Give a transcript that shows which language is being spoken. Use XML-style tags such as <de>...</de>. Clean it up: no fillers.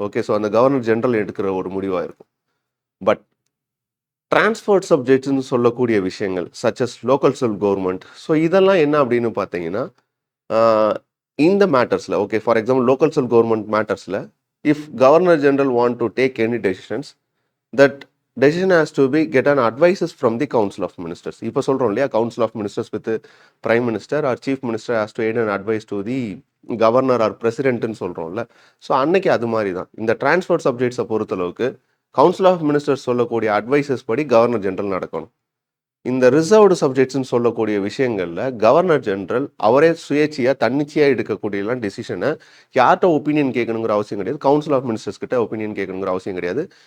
<ta>Okay, so அந்த governor general எடுக்கிற ஒரு முடிவாக இருக்கும். பட் டிரான்ஸ்போர்ட் சப்ஜெக்ட்ஸ்னு சொல்லக்கூடிய விஷயங்கள் such as local self government, so இதெல்லாம் என்ன அப்படின்னு பார்த்தீங்கன்னா இந்த மேட்டர்ஸில், okay, for example local self government மேட்டர்ஸில்</ta> <en>If governor general want to take any decisions, that decision has to be get an advices from the council of ministers.</en> <ta>இப்போ சொல்றோம் இல்லையா,</ta> <en>council of ministers with prime minister or chief minister has to aid an advice to the governor or president</en> <ta>ன்னு சொல்றோம்ல. So அன்னைக்கு அது மாதிரி தான் இந்த டிரான்ஸ்போர்ட் சப்ஜெக்ட்ஸை பொறுத்தளவுக்கு கவுன்சில் ஆஃப் மினிஸ்டர்ஸ் சொல்லக்கூடிய அட்வைசஸ் படி கவர்னர் ஜெனரல் நடக்கணும். இந்த ரிசர்வ்டு சப்ஜெக்ட்ஸ்ன்னு சொல்லக்கூடிய விஷயங்களில் கவர்னர் ஜெனரல் அவரே சுயேட்சையாக தன்னிச்சையாக எடுக்கக்கூடியலாம் டெசிஷனை யார்கிட்ட ஒப்பீனியன் கேட்கணுங்கிற அவசியம் கிடையாது, கவுன்சில் ஆஃப் மினிஸ்டர்ஸ் கிட்ட ஒப்பீனியன் கேட்கணுங்கிற அவசியம் கிடையாது.</ta>